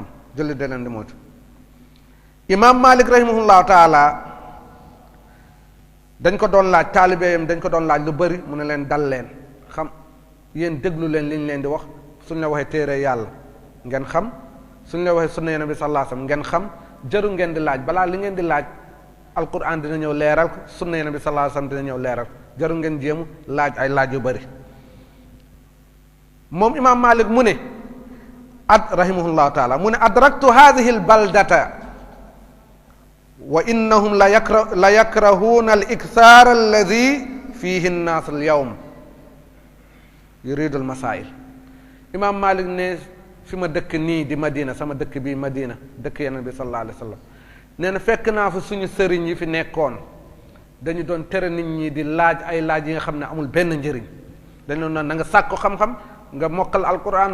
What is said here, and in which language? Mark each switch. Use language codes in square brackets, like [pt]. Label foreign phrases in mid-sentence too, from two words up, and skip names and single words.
[wo] julli de leen di moytu imam Malik [ar] رحمه الله تعالى [wo] dañ ko doon laaj taalibeeyam dañ ko doon laaj lu bari mu ne leen dal leen xam yéen déglu leen liñ leen di wax suñ la waxee téere yàlla ngeen xam suñ la waxee sunna yonent bi [ar] صلى الله عليه وسلم [wo] ngeen xam jëru ngeen di laaj balaa li ngeen di laaj alquran dina ñëw leeral ko sunna yonent bi [ar] صلى الله عليه وسلم [wo] dina ñëw leeral ko jëru ngeen jéemu laaj ay laaj yu bari moom imam Malik mu ne [ar] رحمه الله تعالى [wo] mu ne [ar] أدركت هذه البلدة وإنهم لا يكرهون الإكثار الذي فيه الناس اليوم يريد المسائل [wo] imam Malik ne fi ma dëkk nii di Madina sama dëkk bii Madina dëkk Yonent bi [ar] صلى الله عليه وسلم [wo] nee na fekk naa fa suñu sëriñ yi fi nekkoon dañu doon tere nit ñi di laaj ay laaj yi nga xam ne amul benn njëriñ dañu doon na nga sàkku xam-xam nga mokkal alquran